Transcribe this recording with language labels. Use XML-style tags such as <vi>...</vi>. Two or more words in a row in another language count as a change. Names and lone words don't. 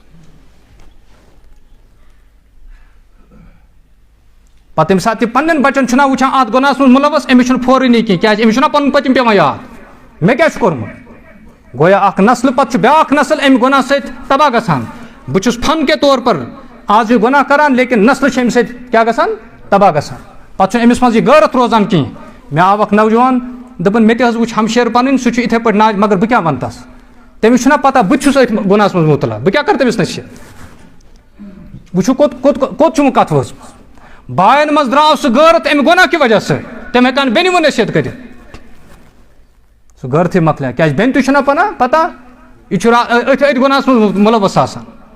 <ks>پتہٕ ییٚمہِ ساتہٕ تہِ پننٮ۪ن بچن چھُنہ وٕچھان اتھ گۄناہس منٛز مُلوث أمِس چھُنہٕ فورٲنی کینٛہہ کیازِ أمِس چھُنہ پنُن پٔتِم پیٚوان یاد مےٚ کیٛاہ چھُ کوٚرمُت گویا اکھ نسلہٕ پتہٕ چھُ بیاکھ نسل امہِ گۄناہ سۭتۍ تباہ گژھان بہٕ چھُس</ks> <ur>فن کے طور پر</ur> <ks>آز یہِ گۄناہ کران لیکن نسلہٕ چھِ امہِ سۭتۍ کیٛاہ گژھان تباہ گژھان پتہٕ چھُنہٕ أمِس منٛز یہِ غٲرت روزان کینٛہہ مےٚ آو اکھ نوجوان دوٚپُن مےٚ تہِ حظ وٕچھ ہمشیر پنٕنۍ سُہ چھُ یِتھے پٲٹھۍ ناج مگر بہٕ کیٛاہ وَنہٕ تس تٔمِس چھُنہ پتہ بہٕ تہِ چھُس أتھۍ گۄناہس منٛز مُبتلا بہٕ کیٛاہ کرٕ تٔمِس نصیحت وٕچھِو کوٚت چھُ وۄنۍ کتھ وٲژمٕژ باین منٛز درٛاو سُہ غٲرت امہِ گۄناہ کہِ وجہ سۭتۍ تِم ہٮ۪کان بیٚنہِ وۄنۍ نصیحت کٔرِتھ سُہ غٲرتھٕے مۄکلیو کیازِ بیٚنہِ تہِ چھُنہ پتہ یہِ چھُ أتھۍ گۄناہس منٛز مُلوث آسان</ks>